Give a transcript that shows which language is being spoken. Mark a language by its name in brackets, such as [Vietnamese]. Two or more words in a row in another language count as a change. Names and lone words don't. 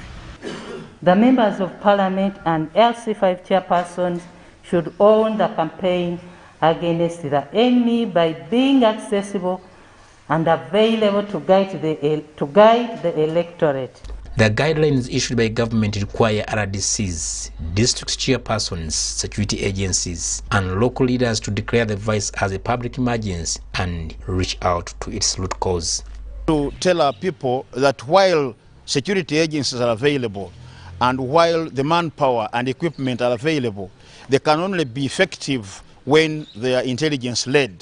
[English] The members of parliament and LC5 chairpersons should own the campaign against the enemy by being accessible and available to guide the electorate. The guidelines issued by government require RDCs, district chairpersons, security agencies, and local leaders to declare the vice as a public emergency and reach out to its root cause. To tell our people that while security agencies are available And while the manpower and equipment are available, they can only be effective when they are intelligence-led.